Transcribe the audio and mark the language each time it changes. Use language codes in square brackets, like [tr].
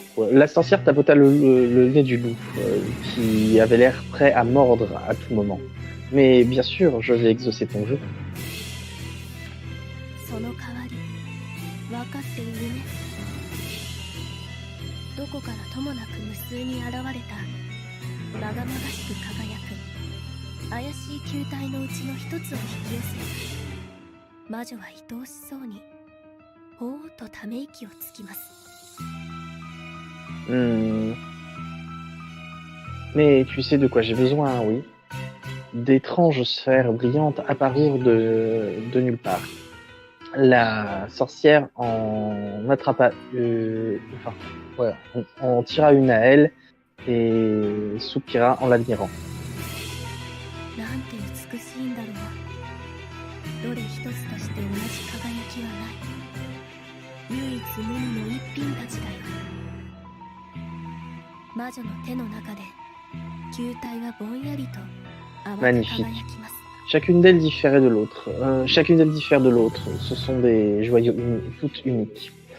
[fr] La sorcière tapota le nez du loup, qui avait l'air prêt à mordre à tout moment. Mais bien sûr, je vais exaucer ton jeu. [ja] その代わり分かっているね。どこからともなく無数に現れたまがまがしく輝く怪しい球体のうちの一つを引き寄せ、魔女は愛おしそうにほーっとため息をつきます。 [fr] Mais tu sais de quoi j'ai besoin, oui. D'étranges sphères brillantes apparurent de nulle part. La sorcière en attrapa, enfin, ouais, en tira une à elle et soupira en l'admirant. [ja] なんて美しいんだろう。どれ一つとして同じ輝きはない。唯一無二の一品たちだよ。魔女の手の中で球体はぼんやりと淡く輝きます。 [fr] Chacune d'elles différait de l'autre. Chacune d'elles diffère de l'autre. Ce sont des joyaux toutes uniques.